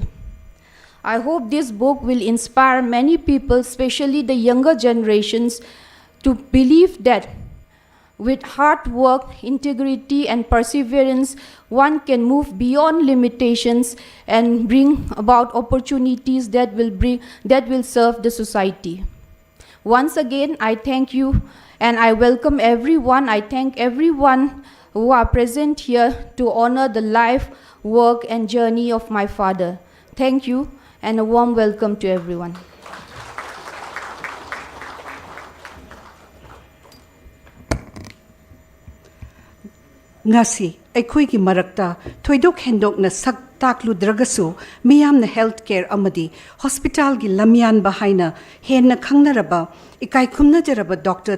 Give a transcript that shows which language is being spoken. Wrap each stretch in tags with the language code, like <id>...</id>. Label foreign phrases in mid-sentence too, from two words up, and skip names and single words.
<en>I hope this book will inspire many people, especially the younger generations, to believe that with hard work, integrity, and perseverance, one can move beyond limitations and bring about opportunities that will serve the society. Once again, I thank you and I welcome everyone. I thank everyone who are present here to honor the life, work, and journey of my father. Thank you, and a warm welcome to everyone.</en> <mni>Ngasi, aikoigi marakta, thoidok hendok na sak takludragasu, miyam na healthcare amadi, hospital gi lamyan bahaina, hen na khangnaraba, ikai kumna jaraba Dr.</mni>